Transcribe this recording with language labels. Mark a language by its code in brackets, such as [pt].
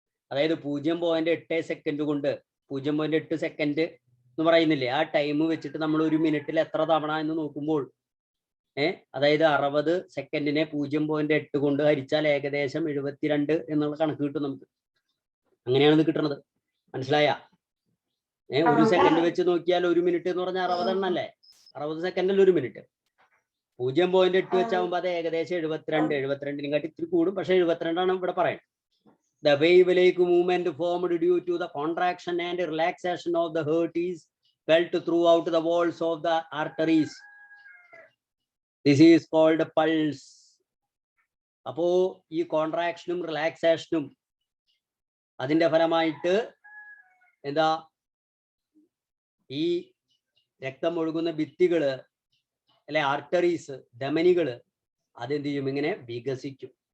[ml] അതായത് 0.8 സെക്കൻഡ് കൊണ്ട് 0.8 സെക്കൻഡ് എന്ന് പറയുന്നില്ലേ, ആ ടൈം വെച്ചിട്ട് നമ്മൾ ഒരു മിനിറ്റിൽ എത്ര തവണ എന്ന് നോക്കുമ്പോൾ അതായത് 60 സെക്കൻഡിനെ 0.8 കൊണ്ട് ഹരിച്ചാൽ ഏകദേശം 72 എന്നുള്ള കണക്ക് കിട്ടും നമുക്ക്. അങ്ങനെയാണ് ഇത് കിട്ടുന്നത്. മനസ്സിലായ? ഒരു സെക്കൻഡ് വെച്ച് നോക്കിയാൽ ഒരു മിനിറ്റ് എന്ന് പറഞ്ഞാൽ 60 എണ്ണല്ലേ? 60 സെക്കൻഡിൽ ഒരു മിനിറ്റ്. 0.8 വെച്ചാകുമ്പോൾ അത് ഏകദേശം 72 കാട്ടി ഇത്തിരി കൂടും, പക്ഷെ 72 ആണ് ഇവിടെ പറയുന്നത്. [en] The wave-like movement formed due to the contraction and relaxation of the heart is felt throughout the walls of the arteries. This is called pulse. [ml] അപ്പോ ഈ കോൺട്രാക്ഷനും റിലാക്സേഷനും അതിന്റെ ഫലമായിട്ട് എന്താ, ഈ രക്തം ഒഴുകുന്ന ഭിത്തികള് അല്ലെ, ആർട്ടറീസ്, ധമനികള് അതെന്ത് ചെയ്യും? ഇങ്ങനെ വികസിക്കും.